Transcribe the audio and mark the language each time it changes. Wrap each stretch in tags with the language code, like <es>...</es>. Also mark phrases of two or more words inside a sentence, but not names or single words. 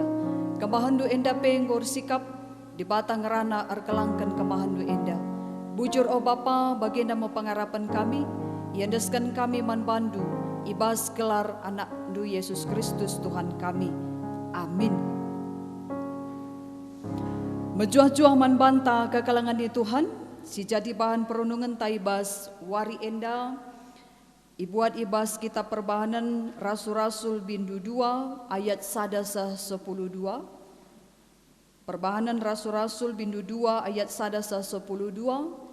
<btx>Kemahandu enda penggor sikap, di batang rana erkelangkan kemahandu enda. Bujur o Bapa bagenda mepangarapan kami, iandeskan kami man bandu, ibas gelar anak du Yesus Kristus Tuhan kami. Amin. Mejuah-juah man banta ke kalangan di Tuhan, si jadi bahan perenungan taibas wari enda, ibuat ibas kitab perbahanan Rasul-Rasul bindu 2 ayat sadasa 10:2. Perbahanan Rasul-Rasul bindu 2 ayat sadasa 10:2.</btx>